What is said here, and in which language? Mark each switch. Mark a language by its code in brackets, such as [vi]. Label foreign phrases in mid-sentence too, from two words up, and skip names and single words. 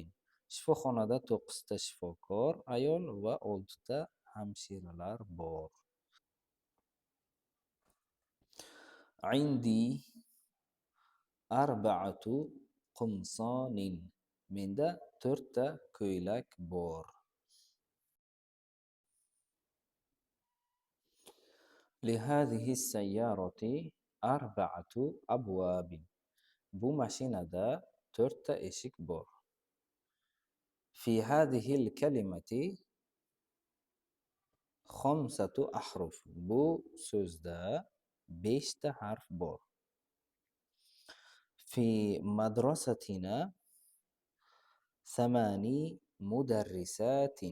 [uz] Shifoxonada 9 ta shifokor ayol va 6 ta hamshiralar bor. [ar] عندي 4 قمصان. [uz] Menda 4 ta ko'ylak bor. [ar] لهذه السيارة 4 أبواب. [uz] Bu mashinada to'rtta eshik bor. [ar] في هذه الكلمة خمسة أحرف. [uz] Bu so'zda 5 ta harf bor. [ar] في مدرستنا ثماني مدرسات.